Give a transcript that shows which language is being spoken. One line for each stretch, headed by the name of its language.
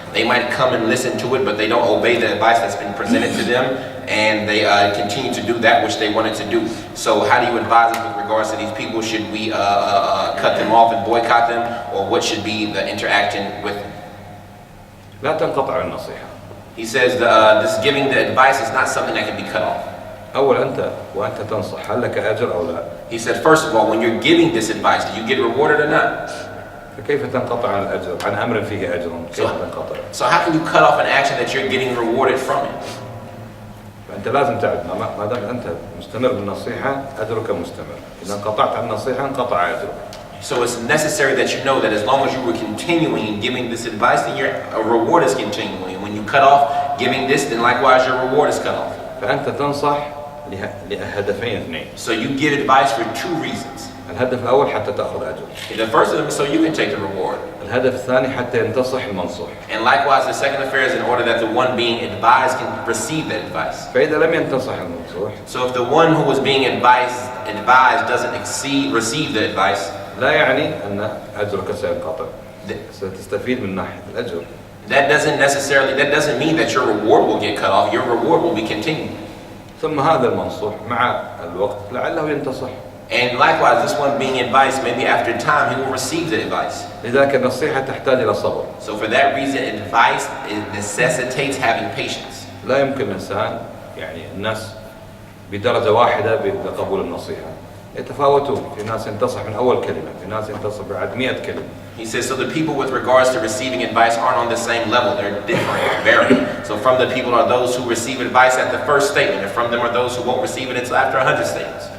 English: They might come and listen to it, but they don't obey the advice that's been presented to them, and they continue to do that which they wanted to do. So how do you advise us with regards to these people? Should we cut them off and boycott them, or what should be the interaction with them?
Arabic: لا تنقطع النصيحة.
English: He says this giving the advice is not something that can be cut off.
Arabic: أول أنت وأنت تنصح هل لك أجر أو لا؟
English: He said, first of all, when you're giving this advice, do you get rewarded or not?
Arabic: فكيف تنقطع عن الأجر؟ عن أمر فيه أجر كيف تنقطع؟
English: So how can you cut off an action that you're getting rewarded from it?
Arabic: فأنت لازم تعرف ما دام أنت مستمر بالنصيحة أجرك مستمر. إذا انقطعت عن النصيحة انقطع أجرك.
English: So it's necessary that you know that as long as you were continuing in giving this advice, then your reward is continuing. When you cut off giving this, then likewise your reward is cut off.
Arabic: فأنت تنصح لهدفين اثنين.
English: So you give advice for two reasons.
Arabic: الهدف الأول حتى تأخذ أجر.
English: The first of them is so you can take the reward.
Arabic: الهدف الثاني حتى ينتصح المنصوح.
English: And likewise, the second affair is in order that the one being advised can receive the advice.
Arabic: فإذا لم ينتصح المنصوح.
English: So if the one who was being advised doesn't receive the advice,
Arabic: لا يعني أن أجرك سينقطع. ستستفيد من ناحية الأجر.
English: that doesn't mean that your reward will get cut off. Your reward will be continuing.
Arabic: ثم هذا المنصوح مع الوقت لعله ينتصح.
English: And likewise, this one being advised, maybe after time, he will receive the advice.
Arabic: لذلك النصيحة تحتاج إلى صبر.
English: So for that reason, advice necessitates having patience.
Arabic: لا يمكن الإنسان يعني الناس بدرجة واحدة بقبول النصيحة. يتفاوتون. في ناس ينتصح من أول كلمة، في ناس ينتصح بعد 100 كلمة.
English: He says, so the people with regards to receiving advice aren't on the same level. They're different, varying. So from the people are those who receive advice at the first statement, and from them are those who won't receive it until after 100 statements.